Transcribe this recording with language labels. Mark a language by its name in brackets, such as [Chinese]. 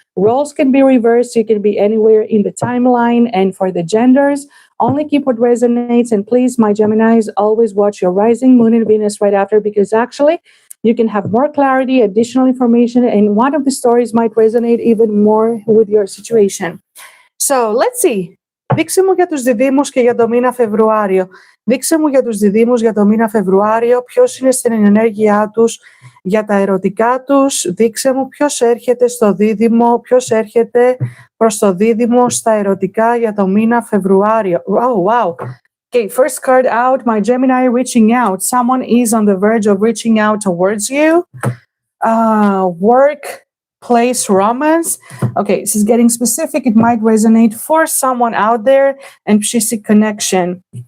[English] Roles can be reversed. You can be anywhere in the timeline. And for the genders, only keep what resonates. And please, my Geminis, always watch your rising moon and Venus right after, because actually you can have more clarity, additional information, and one of the stories might resonate even more with your situation. So let's see. [Greek] Δείξε μου για τους διδύμους και για το μήνα Φεβρουάριο. Δείξε μου για τους διδύμους για το μήνα Φεβρουάριο, ποιος είναι στην ενέργειά τους, για τα ερωτικά τους. Δείξε μου ποιος έρχεται στο δίδυμο, ποιος έρχεται προς το δίδυμο στα ερωτικά για το μήνα Φεβρουάριο. [English] Oh, wow. Okay, first card out, my Gemini reaching out. Someone is on the verge of reaching out towards you. Workplace romance. Okay, this is getting specific. It might resonate for someone out there, and psychic connection.